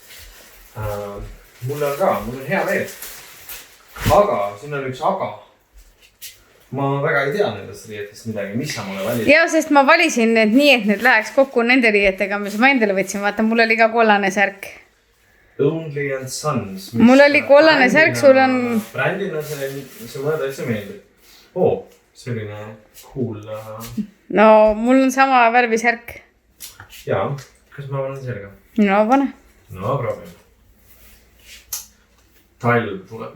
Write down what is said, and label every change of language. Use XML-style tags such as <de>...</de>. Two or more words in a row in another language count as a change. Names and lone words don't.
<et>Mul on hea veel. Aga, siin on üks aga. Ma väga ei tea nendest riietest midagi, mis sa mulle valisid? Ja, sest ma valisin need nii, et need läheks kokku nende riietega, mis ma endale võtsin. Vaata, mul oli ka kollane särk. Only and Sons. Mul oli kollane särk, sul on... Brändina see mulle täitsa meeldib. Selline cool. No, mul on sama värvi särk. Jaa, kas ma panen selga? No, pane. No, proovime. Talv tuleb.</et>